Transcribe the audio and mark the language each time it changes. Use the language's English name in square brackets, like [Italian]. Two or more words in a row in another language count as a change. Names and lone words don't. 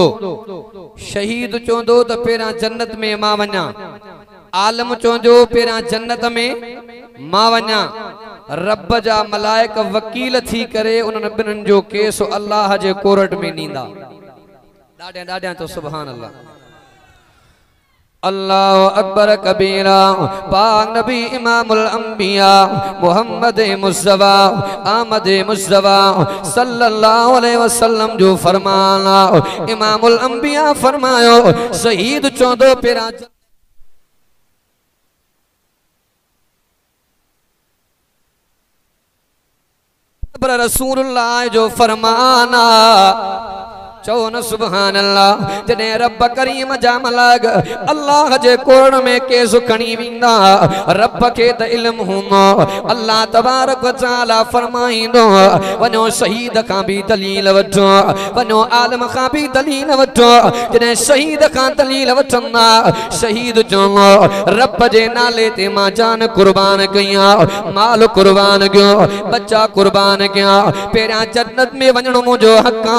[Sindhi] शहीद चोंदो त पेरा जन्नत में मां वञा, आलम चोंदो पेरा जन्नत में मां वञा। रब जा मलाइक वकील थी करे उन्हनि ॿिन्हिनि जो केस अल्लाह जे कोर्ट में नींदा। ॾाढियां ॾाढियां तो [Arabic] سبحان الله. الله أكبر كبيرا. [Sindhi] पाक नबी [Arabic] إمام الأنبياء [Sindhi] मोहम्मद मुस्तफा आमद मुस्तफा [Arabic] صلى الله عليه وسلم [Sindhi] जो फरमाना, [Arabic] إمام الأنبياء [Sindhi] फरमायो शहीद चोंदो पेरा रसूलुल्लाह जो फरमाना। चो न [Arabic] سبحان الله. [Sindhi] जने रब करीम जा मलाक अल्लाह जे कोर्ट में केस खणी विंदा, रब के त इल्म हूंदो। अल्लाह [Arabic] تبارك وتعالى [Sindhi] फरमाईंदो वनो शहीद का भी दलील वठो, वनो आलम का भी दलील वठो। जने शहीद का दलील वठंदा, शहीद चवंदो रब जे नाले ते मां जान कुर्बान कया, माल कुर्बान कयो, बच्चा कुर्बान कया, पेरा जन्नत में वणो मुझो हक आ।